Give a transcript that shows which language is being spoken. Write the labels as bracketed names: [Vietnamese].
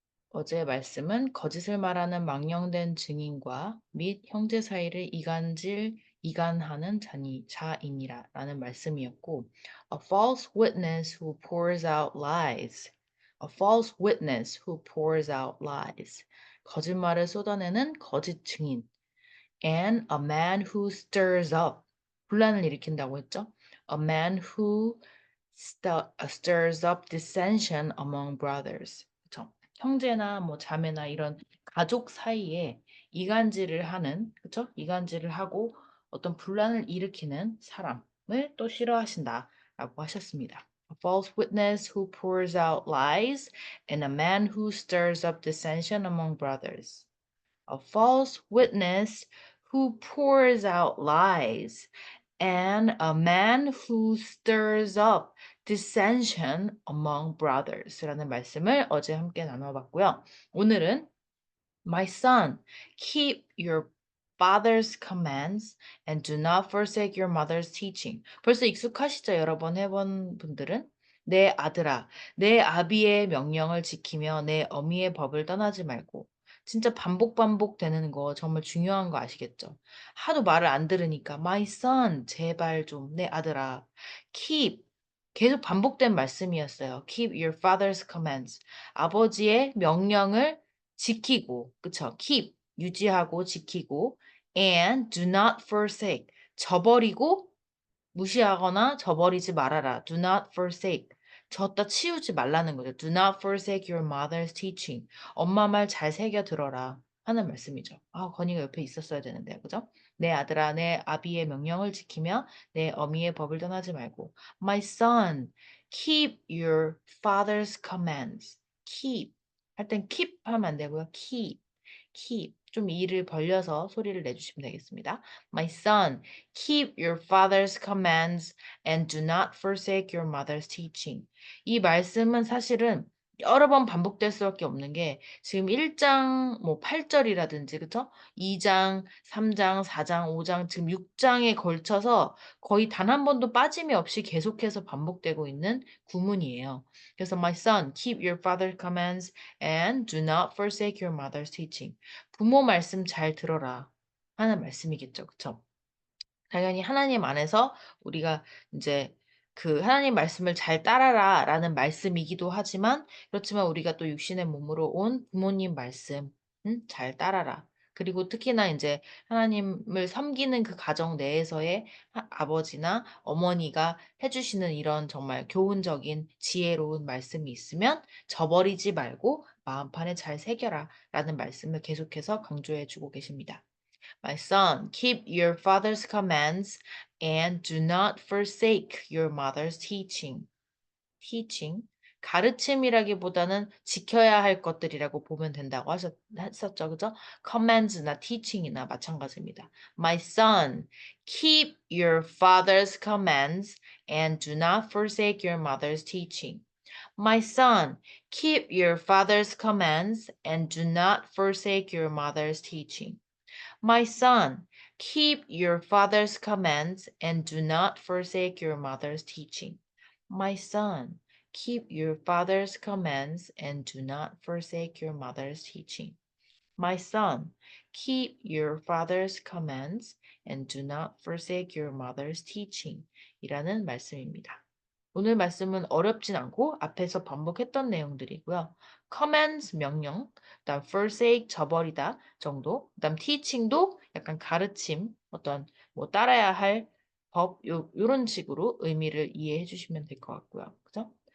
[Korean] 어제의 말씀은 거짓을 말하는 망령된 증인과 및 형제 사이를 이간하는 자이니라 라는 말씀이었고, [English] a false witness who pours out lies. A false witness who pours out lies. [Korean] 거짓말을 쏟아내는 거짓 증인. [English] And a man who stirs up. [Korean] 분란을 일으킨다고 했죠. [English] A man who stirs up dissension among brothers. [Korean] 그쵸? 형제나 뭐 자매나 이런 가족 사이에 이간질을 하는, 그쵸? 이간질을 하고 어떤 분란을 일으키는 사람을 또 싫어하신다라고 하셨습니다. [English] A false witness who pours out lies and a man who stirs up dissension among brothers. A false witness who pours out lies and a man who stirs up dissension among brothers [Korean] 라는 말씀을 어제 함께 나눠봤고요. 오늘은 [English] My son, keep your father's commands and do not forsake your mother's teaching. [Korean] 벌써 익숙하시죠? 여러 번 해본 분들은? 내 아들아, 내 아비의 명령을 지키며 내 어미의 법을 떠나지 말고. 진짜 반복되는 거 정말 중요한 거 아시겠죠? 하도 말을 안 들으니까 [English] My son, [Korean] 제발 좀 내 아들아. Keep, 계속 반복된 말씀이었어요. [English] Keep your father's commands. [Korean] 아버지의 명령을 지키고, 그쵸? keep, 유지하고 지키고, [English] and do not forsake, [Korean] 저버리고 무시하거나 저버리지 말아라. [English] do not forsake, [Korean] 졌다 치우지 말라는 거죠. [English] do not forsake your mother's teaching, [Korean] 엄마 말 잘 새겨 들어라 하는 말씀이죠. 아, 건이가 옆에 있었어야 되는데, 그죠? 내 아들아, 내 아비의 명령을 지키며 내 어미의 법을 떠나지 말고. [English] My son, keep your father's commands. [Korean] keep 할 땐 keep 하면 안 되고요. keep 좀 이를 벌려서 소리를 내주시면 되겠습니다. [English] My son, keep your father's commands and do not forsake your mother's teaching. [Korean] 이 말씀은 사실은 여러 번 반복될 수밖에 없는 게 지금 1장 뭐 8절이라든지 그쵸? 2장, 3장, 4장, 5장 지금 6장에 걸쳐서 거의 단 한 번도 빠짐이 없이 계속해서 반복되고 있는 구문이에요. 그래서 [English] my son, keep your father's commands and do not forsake your mother's teaching. [Korean] 부모 말씀 잘 들어라 하는 말씀이겠죠. 그쵸? 당연히 하나님 안에서 우리가 이제 그 하나님 말씀을 잘 따라라 라는 말씀이기도 하지만 그렇지만 우리가 또 육신의 몸으로 온 부모님 말씀 잘 따라라. 그리고 특히나 이제 하나님을 섬기는 그 가정 내에서의 아버지나 어머니가 해주시는 이런 정말 교훈적인 지혜로운 말씀이 있으면 저버리지 말고 마음판에 잘 새겨라 라는 말씀을 계속해서 강조해 주고 계십니다. [English] My son, keep your father's commands and do not forsake your mother's teaching. teaching. [Korean] 가르침이라기보다는 지켜야 할 것들이라고 보면 된다고 했었죠. 그죠? commands나 teaching이나 마찬가지입니다. [English] My son, keep your father's commands and do not forsake your mother's teaching. My son, keep your father's commands and do not forsake your mother's teaching. My son, keep your father's commands and do not forsake your mother's teaching. My son, keep your father's commands and do not forsake your mother's teaching. My son, keep your father's commands and do not forsake your mother's teaching. [Korean] 이라는 말씀입니다. 오늘 말씀은 어렵진 않고 앞에서 반복했던 내용들이고요. commands 명령, 그다음 forsake 저버리다 정도, 그다음 teaching도 약간 가르침, 어떤 뭐 따라야 할 법, 요런 식으로 의미를 이해해 주시면 될 것 같고요. 그죠?